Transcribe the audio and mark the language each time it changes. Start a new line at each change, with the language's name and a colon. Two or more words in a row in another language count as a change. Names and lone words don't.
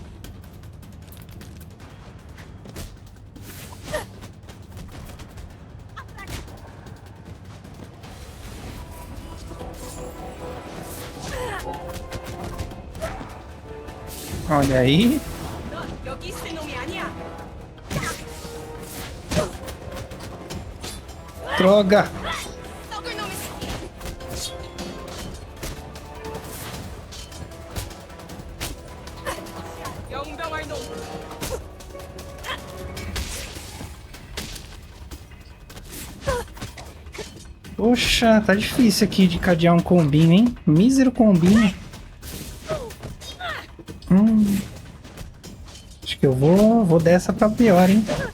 Portuguese: Olha aí.
Korean: 넌 여기 있을 놈이 아니야.
Portuguese: Droga.
Korean: 썩을 놈의 새끼. 영병할 놈.
Portuguese: Poxa, tá difícil aqui de cadear um combinho, hein? Mísero combinho. Acho que eu vou dessa pra pior, hein?